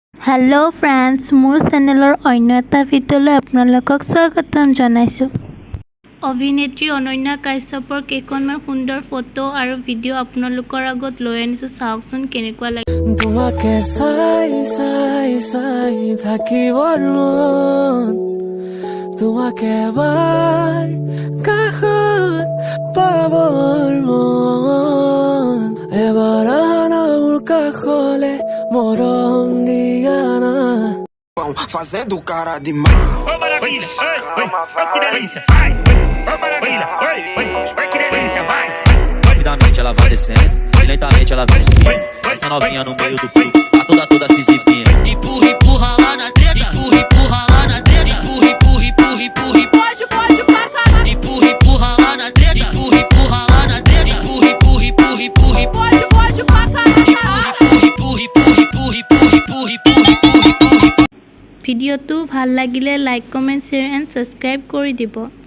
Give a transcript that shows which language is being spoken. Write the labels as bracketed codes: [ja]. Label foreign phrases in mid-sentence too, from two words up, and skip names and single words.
[en] hello friends [as] মোৰ চেনেলৰ অন্য এটা ভিডিওলৈ আপোনালোকক স্বাগতম জনাইছো। অভিনেত্ৰী অনন্যা কাশ্যপৰ কেইখনমান সুন্দৰ ফটো আৰু ভিডিও আপোনালোকৰ আগত লৈ আনিছো। চাওকচোন কেনেকুৱা লাগে। তোমাকে চাই চাই চাই থাকিবৰ মন, তোমাকে এবাৰ কাষত পাবৰ মন, এবাৰ আনা মোৰ কাষলে মৰম দিয়া না। [pt] Fazendo cara de mal. Ô maravilha, oi, oi, oi que delícia, vai. Ô maravilha, oi, oi, oi que delícia, vai. Rapidamente ela vai descendo, e lentamente ela vai subindo. Essa novinha no meio do fluxo, tá toda se exibindo. Empurra, empurra lá na treta, empurra, empurra lá na treta, empurra, empurra, empurra, empurra, pode pra cá. Empurra, empurra lá na treta, empurra, empurra lá na treta, empurra, empurra, empurra, empurra, pode pra cá. Empurra, empurra, empurra, empurra, empurra, empurra, empurra, empurra. [as] ভিডিওটো ভাল লাগিলে [en] like comment share and subscribe [as] কৰি দিব।